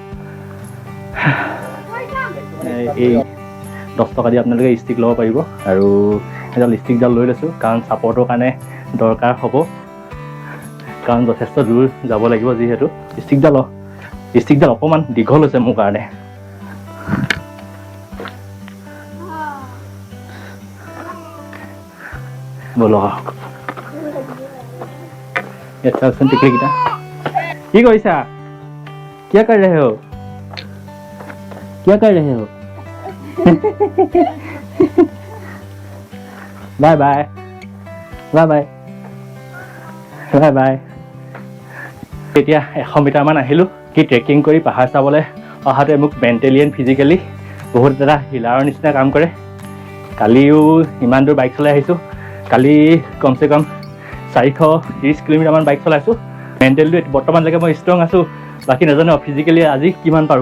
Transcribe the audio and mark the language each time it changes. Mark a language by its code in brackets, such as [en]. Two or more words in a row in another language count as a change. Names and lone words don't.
[as] এই 10 টকা দি আপোনালোকে ষ্টিক ল'ব পাৰিব আৰু এডাল ষ্টিকডাল লৈ লৈছোঁ কাৰণ ছাপৰ্টৰ কাৰণে দৰকাৰ হ'ব কাৰণ যথেষ্ট দূৰ যাব লাগিব যিহেতু ষ্টিকডাল অকণমান দীঘল হৈছে মোৰ কাৰণে ব'লো টিকলিকেইটা কি কৰিছা কিয় কৰি ৰহে हो [en] bye bye bye bye bye bye [as] এতিয়া 100 মিটাৰমান আহিলোঁ কি ট্ৰেকিং কৰি পাহাৰ চাবলৈ অহাতে মোক [en] mentally and physically [as] বহুত এটা হিলাৰৰ নিচিনা কাম কৰে। কালিও ইমান দূৰ বাইক চলাই আহিছোঁ। কালি [hi] कम से कम [as] 430 কিলোমিটাৰমান বাইক চলাইছোঁ। মেণ্টেলটো বৰ্তমানলৈকে মই ষ্ট্ৰং আছোঁ, বাকী নাজানো ফিজিকেলি আজি কিমান পাৰোঁ।